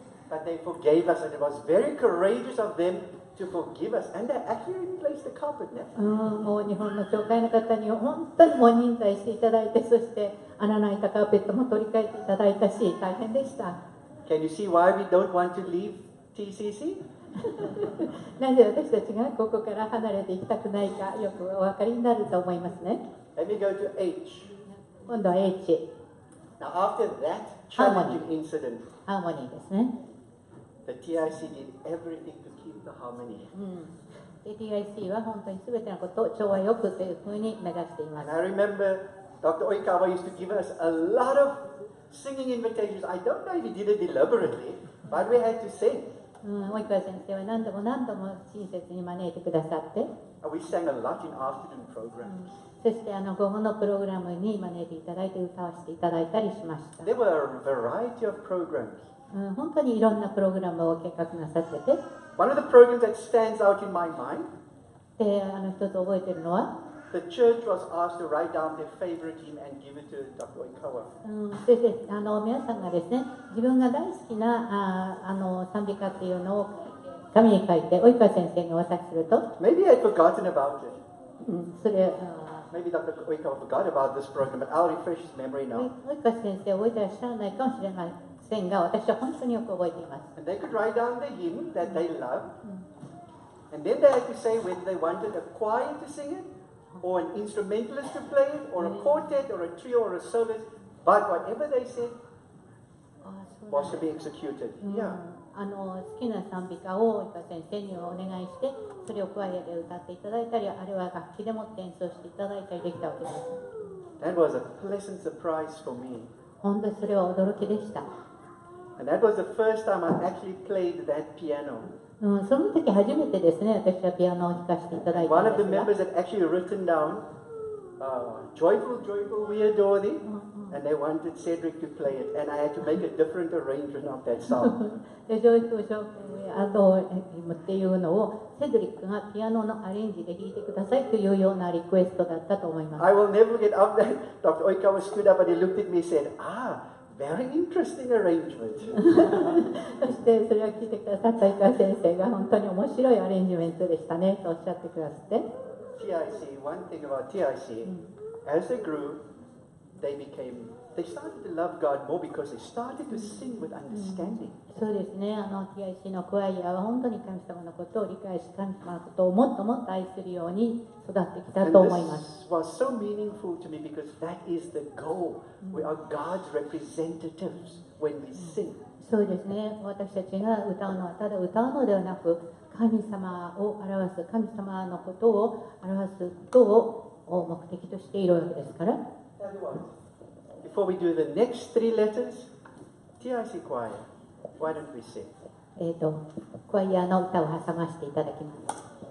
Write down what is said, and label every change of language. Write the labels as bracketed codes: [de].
[en] But they forgave us, and it was very courageous of them to forgive us. And they actually replaced the carpet now. [ja] もう日本の教会の方に本当にもう忍耐していただいて、そして穴の開いたカーペットも取り替えていただいたし、大変でした。 [en] Can you see why we don't want to leave TCC? [ja] なぜ私たちがここから離れていきたくないか、よくお分かりになると思いますね。 [en] Let me go to H. [ja] 今度は H、 [en] Now, after that challenging incident, [ja] ハーモニーですね。 [en] the TIC did everything to keep the harmony. [ja] で TIC は本当に全てのことを調和よくというふうに目指しています。 [en] And I remember Dr. Oikawa used to give us a lot of singing invitations. I don't know if he did it deliberately, but we had to sing. [ja] 及川先生は何度も何度も親切に招いてくださって、 [en] And we sang a lot in afternoon programs. [ja] そして午後のプログラムに招いていただいて歌わせていただいたりしました。 [en] There were a variety of programs. [ja] 本当にいろんなプログラムを計画なさってて、 [en] One of the programs that stands out in my mind, [ja] で一つ覚えているのは、 [en] the church was asked to write down their favorite hymn and give it to Dr. Oikawa. [ja] そして皆さんがですね、自分が大好きな賛美歌っていうのを紙に書いて及川先生にお渡しすると、 [en] Maybe I had forgotten about it. [ja] それ [en] Maybe Dr. Oikawa forgot about this program, but I'll refresh his memory now. [ja] 及川先生覚えてらっしゃらないかもしれませんが、私は本当によく覚えています。 [en] And they could write down the hymn that they loved. And then they had to say whether they wanted a choir to sing it, or an instrumentalist to play it, or a quartet, or a trio, or a soloist. But whatever they said was to be executed. Yeah. [ja] 好きな賛美歌を及川先生にお願いして、それをクワイアで歌っていただいたり、あるいは楽器でも演奏していただいたりできたわけです。 [en] That was a pleasant surprise for me. [ja] 本当にそれは驚きでした。 [en] And that was the first time I actually played that piano. [ja] その時初めてですね、私はピアノを弾かせていただいた [en] One ん of [ja] で [en] the members had actually written down, Joyful, joyful, we adore thee. And they wanted Cedric to play it. And I had to make a different arrangement of that song. [ja] でジョイフルショーアドっていうのをセドリックがピアノのアレンジで弾いてくださいというようなリクエストだったと思います。 [en] I will never get up that. Dr. Oikawa stood up and he looked at me and said, very interesting arrangement. [ja] そしてそれを聞いてくださった及川先生が本当に面白いアレンジメントでしたねとおっしゃってくださって、 [en] TIC, one thing about TIC, as they grew, they started to love God more because they started to sing with understanding. [ja] そうですね、TIC のクワイアは本当に神様のことを理解し、神様のことをもっともっと愛するように育ってきた [en] And [ja] と思います。 [en] this was so meaningful to me because that is the goal. We are God's representatives when we sing. [ja] そうですね、私たちが歌うのはただ歌うのではなく、神様を表す、神様のことを表すことを目的としているわけですから。 [en] Before we do the next three letters, TIC choir, why don't we sing? [ja] クワイアの歌を挟ませていただきます。